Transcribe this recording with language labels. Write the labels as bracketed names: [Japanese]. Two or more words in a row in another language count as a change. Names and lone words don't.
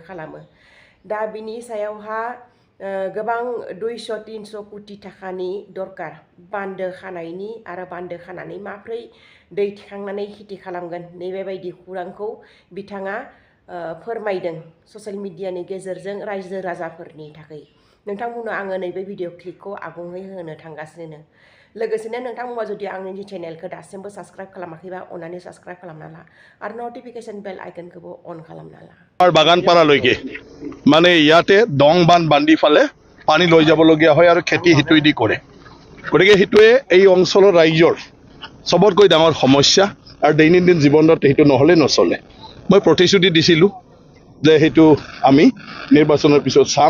[Bodo] खालामो दा बिनि सायावहा गोबां 200-300 कोटि थाखानि दरकार बान्दो खानायनि आरो बान्दो खानानै माब्रै दै थिखांनानै खेथि खालामगोन नैबेबायदि खौरांखौ बिथाङा फोरमायदों ससियेल मिडियानि गेजेरजों रायजो राजाफोरनि थाखाय नोंथांमोननो आङो नैबे भिडिअ क्लिपखौ आबुङै होनो थांगासिनो लोगोसेनो नोंथांमोना जुदि आंनि चेनेलखौ दासिमबो साबस्क्राइब खालामाखैबा अन्नानै साबस्क्राइब खालामना ला आरो [English] notification bell [Bodo] आइकनखौबो अन खालामना ला [Assamese] আমাৰ বাগানপাৰালৈকে মানে ইয়াতে দং বান্ধ বান্ধি ফালে পানী লৈ যাবলগীয়া হয় আৰু খেতি হিতুইদি কৰে গতিকে হিতুৱে এই অঞ্চলৰ ৰাইজৰ সবতকৈ ডাঙৰ সমস্যা আৰু দৈনন্দিন জীৱনত সেইটো নহ'লে নচলে মই প্ৰতিশ্ৰুতি দিছিলোঁ যে সেইটো আমি নিৰ্বাচনৰ পিছত চাম